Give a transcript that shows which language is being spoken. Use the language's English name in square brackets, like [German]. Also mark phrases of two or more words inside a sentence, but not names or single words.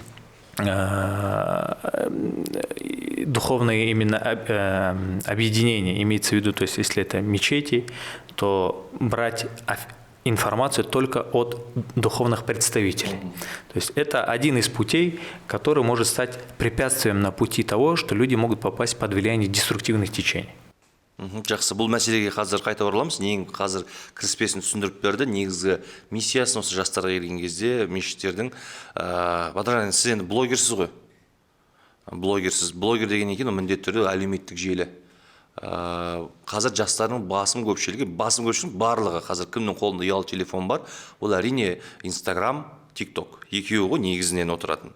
[Russian] духовные именно объединения, имеется в виду, то есть если это мечети, то брать информацию только от духовных представителей. То есть это один из путей, который может стать препятствием на пути того, что люди могут попасть под влияние деструктивных течений. [Kazakh] Жақсы, бұл мәселеге қазір қайта ораламыз. Ең қазір кіріспесін түсіндіріп берді. Негізгі миссиясын осы жастарға келген кезде мешіттердің Батыржан, сіз енді блогерсіз ғой. Блогер деген екен, міндетті түрде әлеуметтік желі. Қазір жастардың басым көпшілігі барлығы қазір кімнің қолында ұялы телефон бар, ол әрине Instagram, TikTok, екеуі ғой негізінен отыратын.